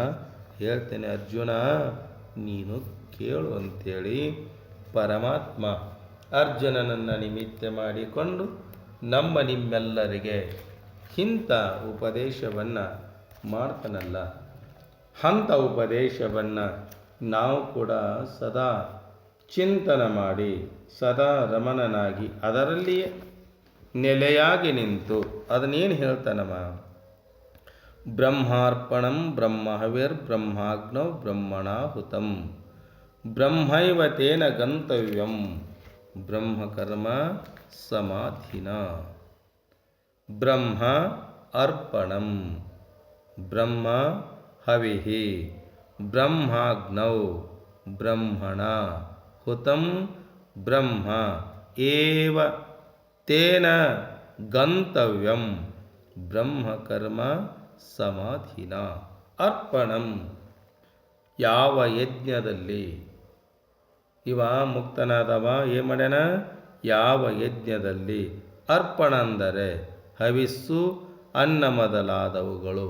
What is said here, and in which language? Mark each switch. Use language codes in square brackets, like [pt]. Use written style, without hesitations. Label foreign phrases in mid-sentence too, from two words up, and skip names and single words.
[kn] ಹೇಳ್ತೇನೆ ಅರ್ಜುನ, ನೀನು ಕೇಳು ಅಂತೇಳಿ ಪರಮಾತ್ಮ ಅರ್ಜುನನನ್ನು ನಿಮಿತ್ತ ಮಾಡಿಕೊಂಡು ನಿಮ್ಮೆಲ್ಲರಿಗೆ ಇಂಥ ಉಪದೇಶವನ್ನು ಮಾಡ್ತಾನಲ್ಲ, ಅಂಥ ಉಪದೇಶವನ್ನು ನಾವು ಕೂಡ ಸದಾ ಚಿಂತನೆ ಮಾಡಿ ಸದಾ ರಮಣನಾಗಿ ಅದರಲ್ಲಿಯೇ ನೆಲೆಯಾಗಿ ನಿಂತು ಅದನ್ನೇನು ಹೇಳ್ತಾನಮ್ಮ? [sa] ಬ್ರಹ್ಮಾರ್ಪಣಂ ಬ್ರಹ್ಮಹವಿರ್ಬ್ರಹ್ಮಾಗ್ನೌ ಬ್ರಹ್ಮಣಾಹುತಂ ಬ್ರಹ್ಮೈವ ತೇನ ಗಂತವ್ಯಂ ಬ್ರಹ್ಮಕರ್ಮ ಸಮಾಧಿನ. ಬ್ರಹ್ಮ ಅರ್ಪಣಂ ಬ್ರಹ್ಮ ಹವಿಹಿ ಬ್ರಹ್ಮಾಗ್ನೌ ಬ್ರಹ್ಮಣ ಹುತಂ ಬ್ರಹ್ಮ ಏವ ತೇನ ಗಂತವ್ಯಂ ಬ್ರಹ್ಮಕರ್ಮ ಸಮಾಧಿನ. [kn] ಅರ್ಪಣಂ ಯಾವ ಯಜ್ಞದಲ್ಲಿ ಇವ ಮುಕ್ತನಾದವ ಏನು ಮಾಡ್ಯಾನ? ಯಾವ ಯಜ್ಞದಲ್ಲಿ ಅರ್ಪಣ ಅಂದರೆ ಹವಿಸ್ಸು, ಅನ್ನ ಮೊದಲಾದವುಗಳು.